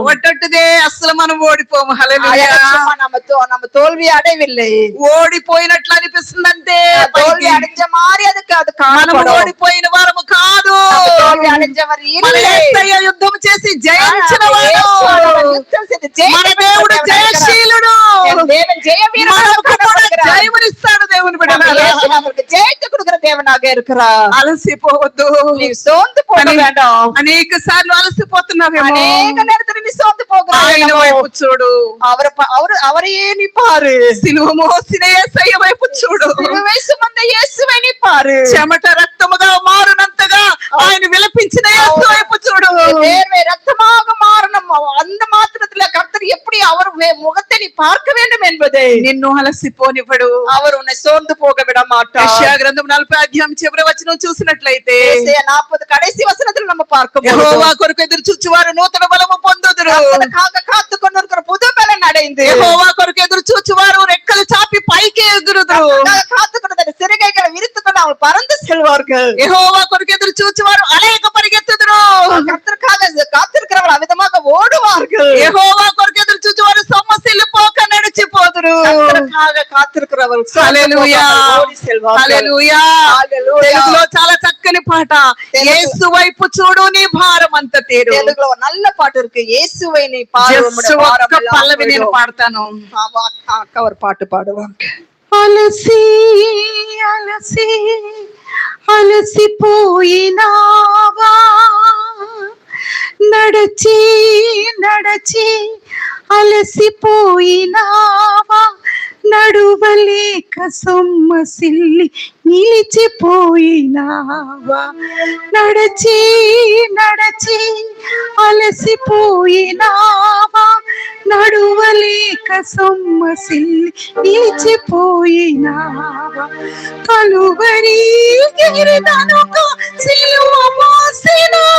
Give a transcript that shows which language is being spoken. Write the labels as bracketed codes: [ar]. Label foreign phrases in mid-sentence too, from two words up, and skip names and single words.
[te] ఒట్టట్టుదే అసలు మనం ఓడిపోము. హల్లెలూయా. [ta] நம்ம தோல்வி அடையவில்லை, [te] ఓడిపోయినట్లు అనిపిస్తుంది అంతే. [ta] தோல்வி அடைஞ்ச மாதிரி அது [te] మనం [ta] காணப்படும். [te] ఓడిపోయిన వారము కాదు. [ta] தோல்வி அடைஞ்சவர் [te] మన [ta] இல்லை. [te] యేసయ్య యుద్ధం చేసి జయించిన వాడు. [ta] யுத்தம் செய்து [te] మన దేవుడు జయశీలుడు. [ta] என் தேவன் ஜெய [te] మనకు కూడా [ta] வீரனாக [te] జయమునిస్తాడు దేవుని బిడ్డలారా. [ta] நமக்கு ஜெயித்து கொடுக்கிற தேவனாக இருக்கிறார். [te] అలసిపోవద్దు. [ta] நீ சோர்ந்து போக வேண்டாம். [te] అనేక సార్లు అలసిపోతున్నావేమో. [ta] அநேக நேரத்துல நீ சோர்ந்து [te] ఆయన [ta] போகிறாய். [te] వైపు చూడు. [ta] அவரையே நீ பாரு. [te] సిలువ మోసిన యేసయ్య వైపు చూడు. [ta] சிலுவை சுமந்த இயேசுவை நீ பாரு. [te] చెమట రక్తముగా మారునంతగా ఆయన విలపించిన యేసు వైపు చూడు. [ta] வேர்வை ரத்தமாக மாறணும். அந்த மாத்திரத்துல கர்த்தர் எப்படி அவர் முகத்தை நீ பார்க்க வேண்டும் என்பதை [te] నిన్ను అలసిపోనివ్వడు. [ta] அவர் உன்னை சோர்ந்து போக விட மாட்டார். [te] యెషయా గ్రంథం 40 అధ్యాయం చివరి వచనం చూసినట్లయితే, [ta] ஏசாயா 40 கடைசி வசனத்துல நம்ம பார்க்கும் [te] యెహోవా కొరకు ఎదురు చూచువారు నూతన బలము పొందుదురు. [ta] காத்து கொண்டு இருக்கிற புது பலன் அடைந்து, [te] యెహోవా కొరకు ఎదురు చూచువారు రెక్కలు చాపి పైకి ఎగురుదురు. [ta] காத்து கொண்டு சிறுகைகளை விரித்து கொண்டு அவங்க பறந்து செல்வார்கள். [te] యెహోవా కొరకు ఎదురు చూచువారు అనేక పరిగెత్తుదురు. [ta] கர்த்தருக்காக காத்திருக்கிறவர்கள் அவிதமாக ஓடுவார்கள். [te] యెహోవా కొరకు ఎదురు చూచువారు సొమ్మసిల్లిపోక నడిచిపోదురు. [ta] கர்த்தருக்காக காத்திருக்கிறவர்கள் [te] హల్లెలూయా, [ta] ஓடி செல்வார்கள். [te] హల్లెలూయా. [ta] ஹல்லேலூயா. [te] తెలుగులో చాలా చక్కని పాట, యేసు వైపు చూడు నీ భారం అంత తీరు. [ta] தெலுங்குல ஒரு நல்ல பாட்டு இருக்கு, இயேசுவை நீ பாரு [en] Just [ta] உம்முடைய [te] ఒక్క [ta] பாரம் எல்லாம் [te] పల్లవి నేను [ta] போயிடும். [te] పాడతాను. [ta] ஆமா, அக்கா ஒரு பாட்டு பாடுவாங்க. [te] అలసి అలసి అలసిపోయినావా, నడచి నడచి అలసిపోయినావా, నడువలేక సొమ్మసిల్లి నిలిచిపోయినావా, నడచి నడచి అలసిపోయినావా, నడువలేక సొమ్మసిల్లి నిలిచిపోయినావా, కలువరి గిరిదనుక సిలువ మోసిన,